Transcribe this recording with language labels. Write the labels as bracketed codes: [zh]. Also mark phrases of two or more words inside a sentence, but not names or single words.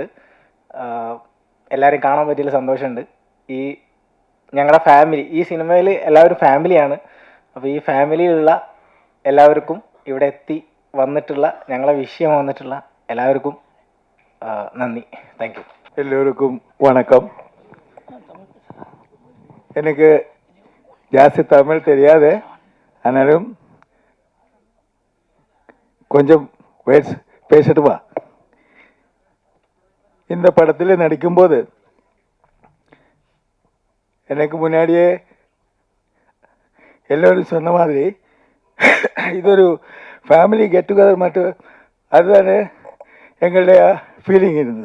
[ml] എല്ലാവരും കാണാൻ പറ്റിയതിൽ സന്തോഷമുണ്ട്. ഈ ഞങ്ങളുടെ ഫാമിലി, ഈ സിനിമയിൽ എല്ലാവരും ഫാമിലിയാണ്. അപ്പോൾ ഈ ഫാമിലിയിലുള്ള എല്ലാവർക്കും ഇവിടെ എത്തി വന്നിട്ടുള്ള ഞങ്ങളെ വിഷയം വന്നിട്ടുള്ള എല്ലാവർക്കും നന്ദി. [en] thank you. [ta] எல்லோருக்கும் வணக்கம். எனக்கு ஜாஸ்தி தமிழ் தெரியாது, ஆனாலும் கொஞ்சம் வேர்ட்ஸ் பேசட்டுமா? இந்த படத்தில் நடிக்கும்போது எனக்கு முன்னாடியே எல்லோரும் சொன்ன மாதிரி இது ஒரு [en] family get together [ta] மட்டும், அதுதானே எங்களுடைய ஃபீலிங் இருந்தது.